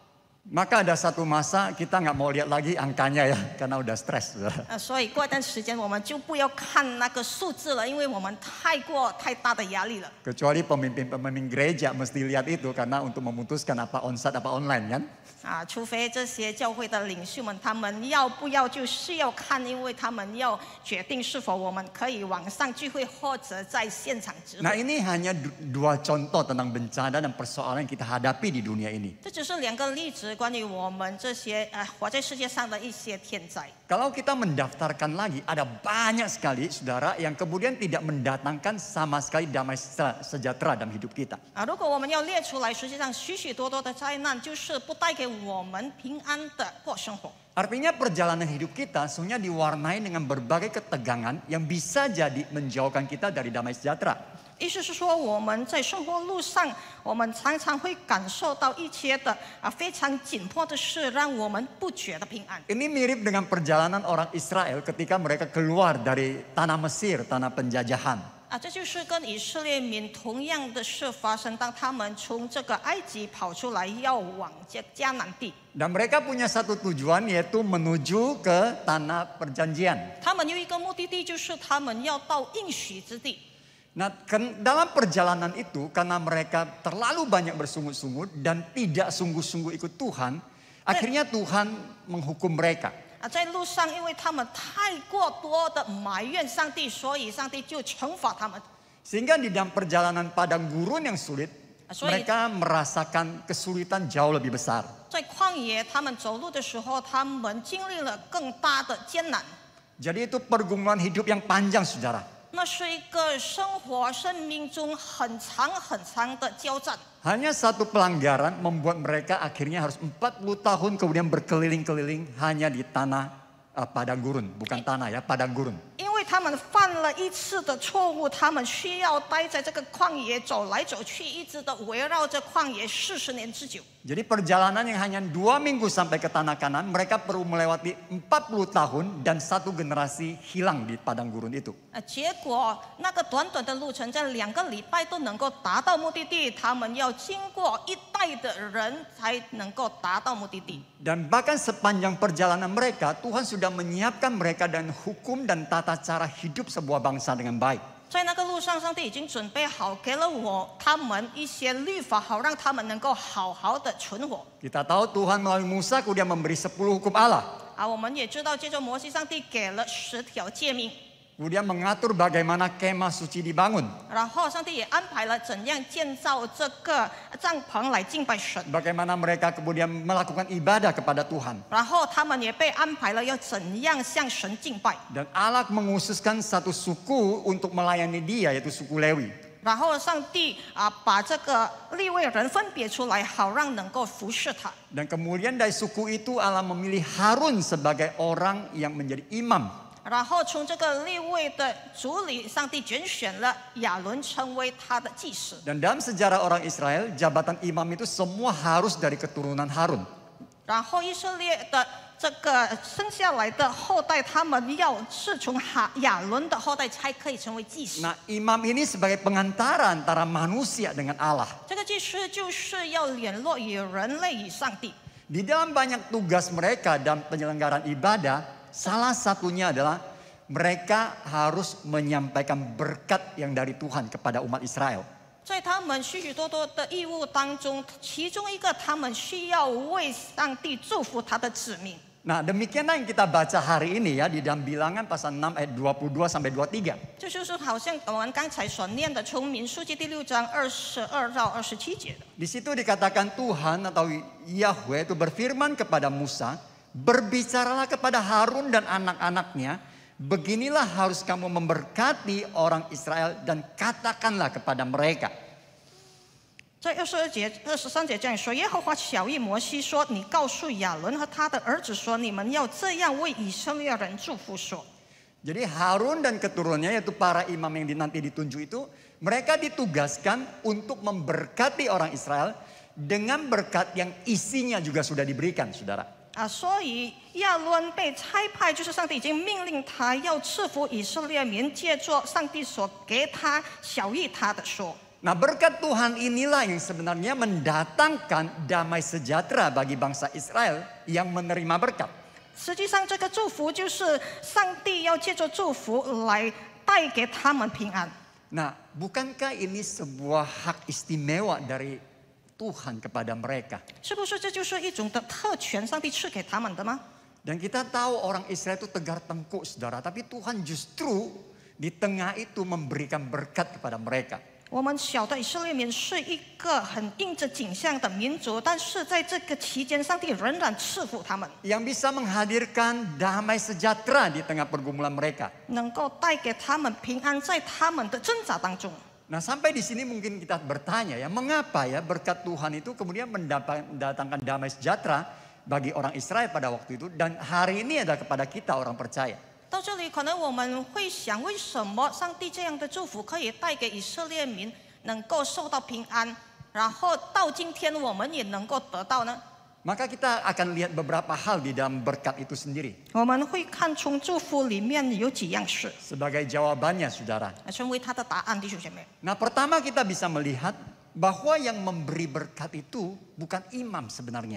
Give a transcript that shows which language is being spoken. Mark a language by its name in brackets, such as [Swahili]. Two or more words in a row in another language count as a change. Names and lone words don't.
[Indonesian] Maka ada satu masa kita nggak mau lihat lagi angkanya ya, karena udah stres, saudara. [Chinese] 所以过一段时间我们就不要看那个数字了，因为我们太大的压力了。 [Indonesian] Kecuali pemimpin-pemimpin gereja mesti lihat itu karena untuk memutuskan apa onsite apa online kan. [Chinese] 除非这些教会的领袖们，他们要不要就是要看，因为他们要决定是否我们可以网上聚会或者在现场直播。 [Indonesian] Nah, ini hanya 2 contoh tentang bencana dan persoalan yang kita hadapi di dunia ini. [Chinese] 这只是2个例子，关于我们这些活在世界上的一些天灾。 [Indonesian] Kalau kita mendaftarkan lagi, ada banyak sekali saudara yang kemudian tidak mendatangkan sama sekali damai sejahtera dalam hidup kita. [Chinese] 如果我们要列出来，实际上许许多多的灾难就是不带给我们平安的过生活。 [Indonesian] Artinya perjalanan hidup kita sebenarnya diwarnai dengan berbagai ketegangan yang bisa jadi menjauhkan kita dari damai sejahtera. [Chinese] 意思是说，我们在生活路上，我们常常会感受到一些的非常紧迫的事，让我们不觉得平安。 [Indonesian] Ini mirip dengan perjalanan orang Israel ketika mereka keluar dari tanah Mesir, tanah penjajahan. [Chinese] 这就是跟以色列民同样的事发生，当他们从这个埃及跑出来，要往迦南地。 [Indonesian] Dan mereka punya satu tujuan yaitu menuju ke tanah perjanjian. [Chinese] 他们有一个目的地，就是他们要到应许之地。 [Indonesian] Nah, dalam perjalanan itu karena mereka terlalu banyak bersungut-sungut dan tidak sungguh-sungguh ikut Tuhan, akhirnya Tuhan menghukum mereka. [Chinese] 在路上，因为他们太过多的埋怨上帝，所以上帝就惩罚他们。 [Indonesian] Sehingga di dalam perjalanan padang gurun yang sulit, mereka merasakan kesulitan jauh lebih besar. [Chinese] 在旷野，他们走路的时候，他们经历了更大的艰难。 [Indonesian] Jadi itu pergumulan hidup yang panjang, saudara. [Chinese] 那是一个生命中很长的交战。 [Indonesian] Hanya satu pelanggaran membuat mereka akhirnya harus 40 tahun kemudian berkeliling-keliling hanya di tanah padang gurun. Bukan tanah ya, padang gurun. [Chinese] 因为他们犯了一次的错误，他们需要待在这个旷野走来走去，一直的围绕着旷野40年之久。 [Indonesian] Jadi perjalanan yang hanya 2 minggu sampai ke tanah Kanan, mereka perlu melewati 40 tahun dan 1 generasi hilang di padang gurun itu. [Chinese] 结果那个短短的路程，在2个礼拜都能够达到目的地，他们要经过一代的人才能够达到目的地。 [Indonesian] Dan bahkan sepanjang perjalanan mereka, Tuhan sudah menyiapkan mereka dan hukum dan tata cara hidup sebuah bangsa dengan baik. [Chinese] 在那个路上，上帝已经准备好，给了他们一些律法，好让他们能够好好的存活。 [Indonesian] Kita tahu Tuhan melalui Musa kemudian memberi 10 hukum Allah. [Chinese] 我们也知道，借着摩西，上帝给了10条诫命， [Indonesian] Kemudian mengatur bagaimana kemah suci dibangun. [Chinese] 然后上帝也安排了怎样建造这个帐篷来敬拜神， [Indonesian] Bagaimana mereka kemudian melakukan ibadah kepada Tuhan. [Chinese] 然后他们也被安排了要怎样向神敬拜。 [Indonesian] Dan Allah menghususkan satu suku untuk melayani dia, yaitu suku Lewi. [Chinese] 然后上帝把这个利未人分别出来，好让能够服侍他。 [Indonesian] Dan kemudian dari suku itu Allah memilih Harun sebagai orang yang menjadi imam. [Chinese] 然后从这个利未的族里，上帝拣选了亚伦成为他的祭司。 [Indonesian] Dan dalam sejarah orang Israel, jabatan imam itu semua harus dari keturunan Harun. [Chinese] 然后以色列的这个生下来的后代，他们要是从亚伦的后代才可以成为祭司。 [Indonesian] Nah, imam ini sebagai pengantara antara manusia dengan Allah. [Chinese] 这个祭司就是要联络与人类与上帝。 [Indonesian] Di dalam banyak tugas mereka dalam penyelenggaraan ibadah, salah satunya adalah mereka harus menyampaikan berkat yang dari Tuhan kepada umat Israel. [Chinese] 在他们许许多多的义务当中，其中一个他们需要为上帝祝福他的子民。 [Indonesian] Nah, demikianlah yang kita baca hari ini ya di dalam Bilangan pasal 6 ayat 22 sampai 23. [Chinese] 这就是好像我们刚才所念的，从民数记第6章22到27节的。 [Indonesian] Di situ dikatakan Tuhan atau Yahweh itu berfirman kepada Musa, berbicaralah kepada Harun dan anak-anaknya, beginilah harus kamu memberkati orang Israel dan katakanlah kepada mereka. [Chinese] 在23节这样说，耶和华晓谕摩西说：“你告诉亚伦和他的儿子说，你们要这样为以色列人祝福说。” [Indonesian] Jadi Harun dan keturunannya yaitu para imam yang nanti ditunjuk itu, mereka ditugaskan untuk memberkati orang Israel dengan berkat yang isinya juga sudah diberikan, saudara. [Chinese] 所以亚伦被差派，就是上帝已经命令他要赐福以色列民，借着上帝所给他晓谕他的说。 [Indonesian] Nah, berkat Tuhan inilah yang sebenarnya mendatangkan damai sejahtera bagi bangsa Israel yang menerima berkat. [Chinese] 实际上，这个祝福就是上帝要借着祝福来带给他们平安。 [Indonesian] Nah, bukankah ini sebuah hak istimewa dari Tuhan kepada mereka? [Chinese] 是不是这就是一种的特权，上帝赐给他们的吗？ [Indonesian] Dan kita tahu orang Israel itu tegar tengkuk, saudara. Tapi Tuhan justru di tengah itu memberikan berkat kepada mereka. [Chinese] 我们晓得以色列民是一个很应着景象的民族，但是在这个期间，上帝仍然赐福他们， [Indonesian] Yang bisa menghadirkan damai sejahtera di tengah pergumulan mereka. [Chinese] 能够带给他们平安，在他们的挣扎当中。 [Indonesian] Nah, sampai di sini mungkin kita bertanya ya, mengapa ya berkat Tuhan itu kemudian mendatangkan damai sejahtera bagi orang Israel pada waktu itu dan hari ini adalah kepada kita orang percaya. [Chinese] 到这里，可能我们会想，为什么上帝这样的祝福可以带给以色列民能够受到平安，然后到今天我们也能够得到呢？ [Indonesian] Maka kita akan lihat beberapa hal di dalam berkat itu sendiri. [Chinese] 我们会看从祝福里面有几样事， [Indonesian] Sebagai jawabannya, saudara. [Chinese] 成为他的答案，弟兄姐妹。 [Indonesian] Nah, pertama kita bisa melihat bahwa yang memberi berkat itu bukan imam sebenarnya.